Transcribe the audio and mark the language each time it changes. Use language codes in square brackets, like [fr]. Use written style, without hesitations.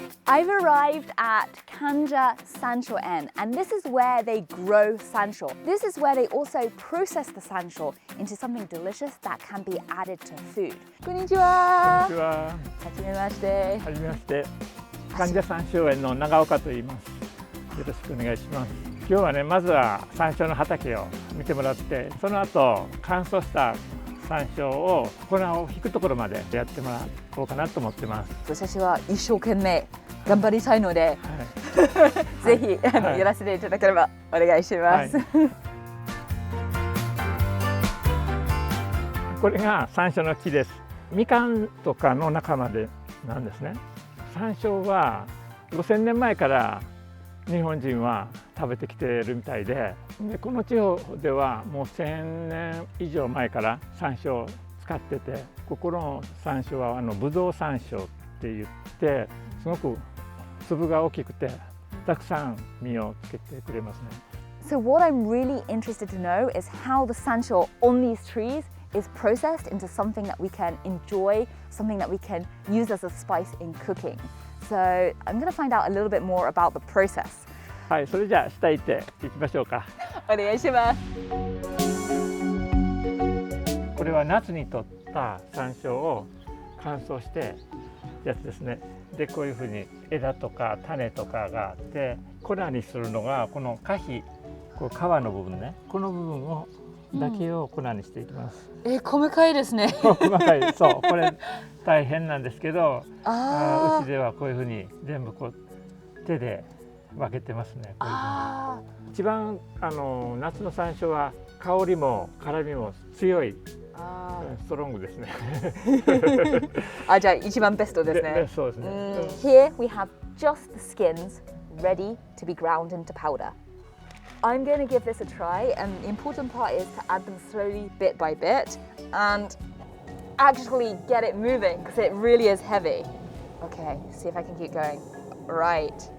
[en] I've arrived at 𝐀𝐛𝐨𝐿 Sansho-en, and this is where they grow Sansho. This is where they also process the Sansho into something delicious that can be added to food. [ja] Konnichiwa! Konnichiwa. Hajimemashite. はじめまして。 𝐀𝐀𝐨山椒園の長岡と言います。よろしくお願いします。今日はね、まずは山椒の畑を見てもらって、その後乾燥した山椒を粉を引くところまでやってもらおうかなと思ってます。私は一生懸命頑張りたいので、ぜひやらせていただければお願いします。これが山椒の木です。みかんとかの仲間でなんですね。山椒は5000年前から日本人は食べてきているみたいで、この地方ではもう1000年以上前から山椒を使ってて、ここの山椒はぶどう山椒って言ってすごく粒が大きくてたくさん実をつけてくれますね。 [en] So what I'm really interested to know is how the sansho on these trees is processed into something that we can enjoy, something that we can use as a spice in cooking. So I'm going to find out a little bit more about the process. [ja] はい、それじゃあ下行っていきましょうか。お願いします。これは夏にとった山椒を乾燥してやつですね。でこういうふうに枝とか種とかがあって粉にするのがこの果皮、こう皮の部分ね、この部分をだけを粉にしていきます。細かいですね。細かい、そう、これ大変なんですけど、うちではこういうふうに全部こう手で分けてますね。こういうふうに一番夏の山椒は香りも辛みも強い。ストロングですね。じゃあ一番ベストですね。そうですね。 [en] Here we have just the skins ready to be ground into powder. I'm going to give this a try, and the important part is to add them slowly, bit by bit, and actually get it moving because it really is heavy. Okay, see if I can keep going. Right.